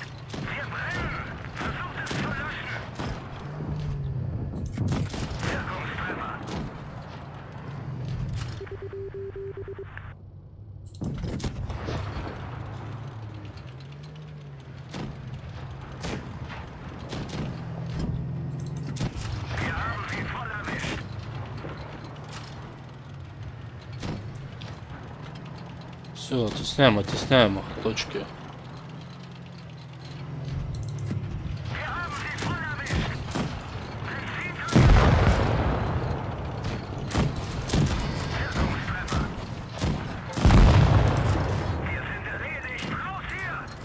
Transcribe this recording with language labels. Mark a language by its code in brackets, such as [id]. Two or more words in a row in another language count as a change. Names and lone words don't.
[de] Wir brennen. Versucht es zu löschen. Wirkungstreffer. Wir haben sie voll erwischt. [ru] Все, оттесняем их к точке. [de] Wir haben sie voll erwischt. Wirkungstreffer. Wir sind erledigt. Raus hier.